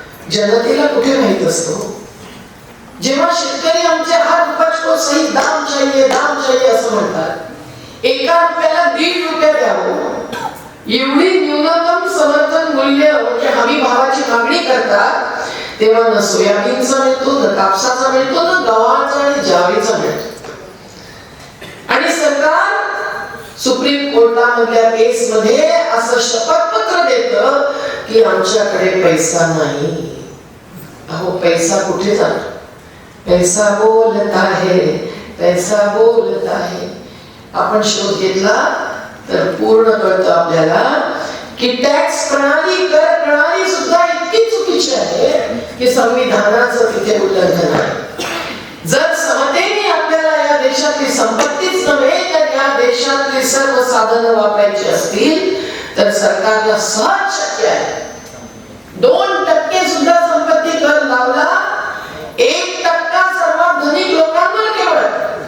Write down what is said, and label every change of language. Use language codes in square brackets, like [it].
[mr] जनतेला कुठे माहित असतो? जेव्हा शेतकरी आमचे हात [hi] उपज को सही दाम चाहिए [mr] असं म्हणतात, 1 रुपयाला 1.5 रुपये द्यावं एवढी न्यूनतम समर्थन मूल्य म्हणजे हमी भावाची मागणी करतात, तेव्हा न सोयाबीनचा मिळतो, न कापसाचा मिळतो, न गव्हाचा आणि ज्वारीचा मिळतो. आणि सरकार सुप्रीम कोर्टामधल्या केसमध्ये असं शपथपत्र देतं की आमच्याकडे पैसा नाही. अहो पैसा कुठे जातो? [hi] पैसा बोलता है, पैसा बोलता है. [mr] आपण शोध घेतला तर पूर्ण कळतं आपल्याला की टॅक्स प्रणाली, कर प्रणाली सुद्धा इतकी चुकीची आहे की संविधानाचं तिथे उल्लंघन आहे. जर समतेने आपल्याला या देशातली संपत्तीच नव्हे तर या देशातली सर्व साधनं वापरायची असतील तर सरकारला सहज शक्य आहे 2% सुद्धा संपत्ती कर लावला, 1% सर्वात धनिक लोकांवर केवळ